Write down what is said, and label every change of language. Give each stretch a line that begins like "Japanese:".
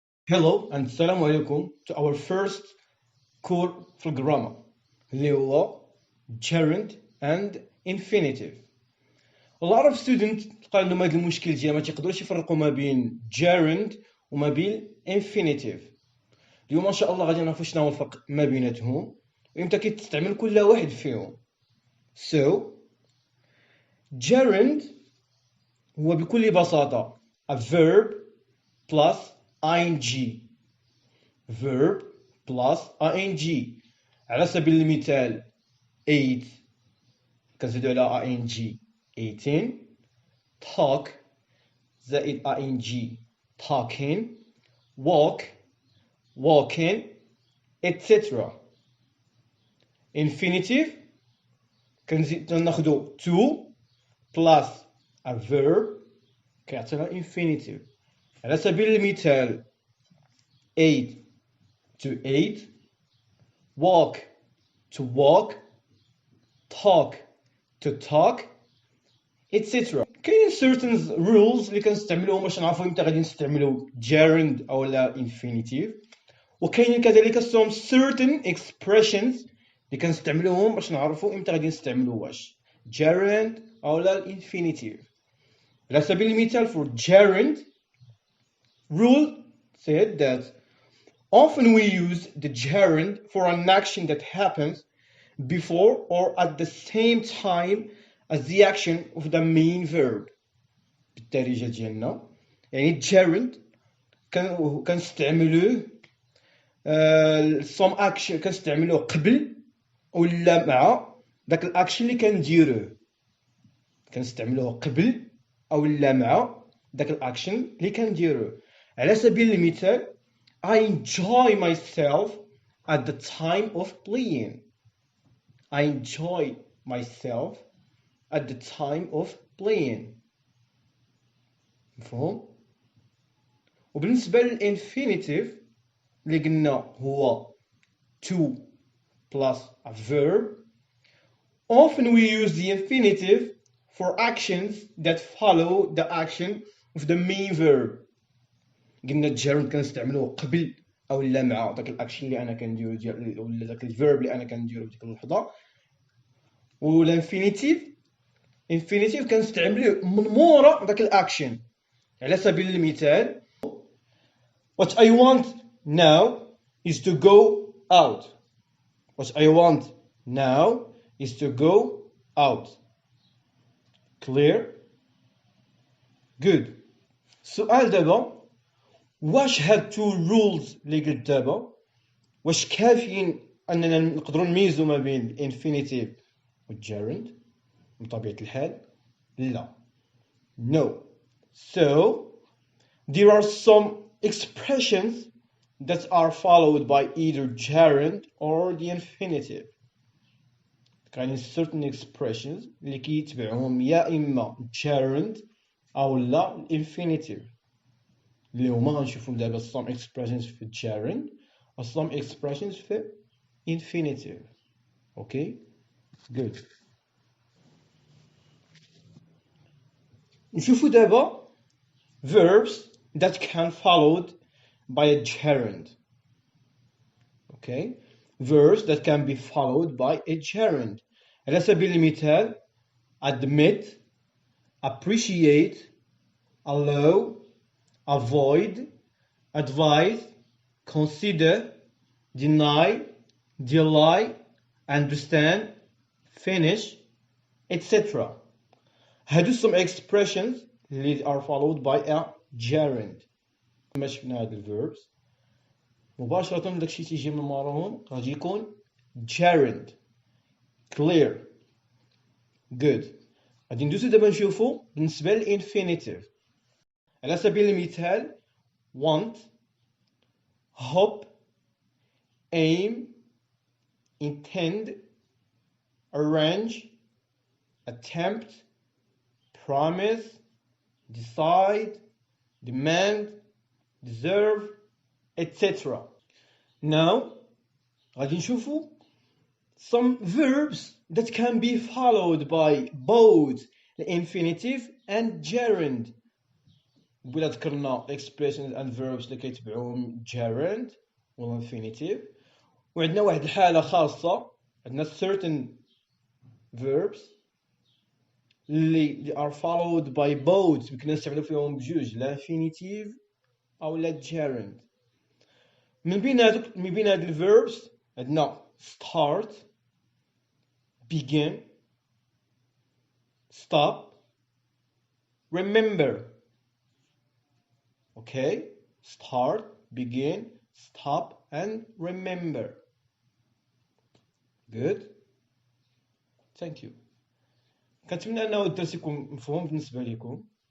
English: Hello and
Arabic: السلام عليكم
English: to our first course
Arabic: في الجرامر اللي هو
English: Gerund and Infinitive. A lot of students
Arabic: تلقى عندهم هذا المشكل ديال ما تيقدروش يفرقوا ما بين Gerund وما بين Infinitive. اليوم ان شاء الله غادي نعرفوا شنو هو الفرق ما بيناتهم وامتى كتستعمل كل واحد فيهم.
English: So Gerund
Arabic: هو بكل بساطة
English: a verb plus ing. Verb plus ing.
Arabic: على سبيل المثال eat كنزيدو على ing eating.
English: talk زائد ing talking. walk walking, etc. Infinitive
Arabic: كناخدو
English: to plus a verb
Arabic: كيعطينا
English: infinitive.
Arabic: على سبيل المثال
English: ate to eat, walk to walk, talk to talk, etc.
Arabic: كاين
English: certain rules
Arabic: اللي كنستعملوهم باش نعرفوا امتى غادي نستعملوا gerund او لا infinitive، وكاين كذلك
English: certain expressions
Arabic: اللي كنستعملوهم باش نعرفوا امتى غادي نستعملوا واش gerund او لا infinitive. على سبيل المثال
English: for gerund rule said that often we use the gerund for an action that happens before or at the same time as the action of the main verb.
Arabic: بالدارجة ديالنا يعني gerund كنستعملوه
English: some action
Arabic: كنستعملوه قبل ولا مع داك الاكشن اللي كنديروه. كنستعملوه قبل او لا مع داك الاكشن اللي كنديروه. على سبيل المثال
English: I enjoy myself at the time of playing. I enjoy myself at the time of playing.
Arabic: مفهوم؟ وبالنسبة للإنفينيتيف اللي قلنا هو
English: to plus a verb, often we use the infinitive for actions that follow the action of the main verb.
Arabic: قلنا الجيرند كنستعملوه قبل او لا مع داك الاكشن اللي انا كنديرو ديال ولا داك الفيرب اللي انا كنديرو في ديك اللحظه. والانفينيتيف كنستعملوه من مورا داك الاكشن. على سبيل المثال
English: what I want now is to go out. What I want now is to go out. Clear? Good.
Arabic: السؤال دابا واش هاد
English: two rules
Arabic: اللي قلت دابا واش كافيين اننا نقدروا نميزوا ما بين الانفينيتيف والجيرند؟ بطبيعة الحال لا.
English: No. So there are some expressions that are followed by either gerund or the infinitive.
Arabic: كاينين
English: certain expressions
Arabic: اللي كيتبعهم يا اما gerund او لا infinitive اللي هما غنشوفو دابا
English: some expressions
Arabic: في gerund و some expressions في infinitive.
English: Okay? Good.
Arabic: نشوفو دابا
English: verbs that can followed by a gerund. Okay? Verbs that can be followed by a gerund. على سبيل المثال admit, appreciate, allow, avoid, advise, consider, deny, deny, understand, finish, etc.
Arabic: هادو
English: some expressions
Arabic: اللي
English: are followed by a gerund.
Arabic: كما شفنا هاد الverbs مباشرة داكشي تيجي من موراهم غادي يكون gerund.
English: Clear? Good.
Arabic: غادي ندوزو دابا نشوفو بالنسبة للإنفينيتيف. على سبيل المثال
English: want, hope, aim, intend, arrange, attempt, promise, decide, demand, deserve, etc. Now
Arabic: غادي نشوفو
English: some verbs that can be followed by both the infinitive and gerund.
Arabic: بلا ذكرنا
English: expressions and verbs
Arabic: اللي كيتبعوهم gerund و infinitive، وعندنا واحد الحالة خاصة، عندنا
English: certain verbs
Arabic: اللي
English: are followed by both،
Arabic: يمكن نستعملو فيهم بجوج، لا infinitive أو لا gerund. من بين هاد الverbs عندنا
English: start، begin، stop، remember. Okay, start, begin, stop and remember. Good. Thank you.
Arabic: كنتمنى أنه الدرس يكون مفهوم بالنسبة لكم.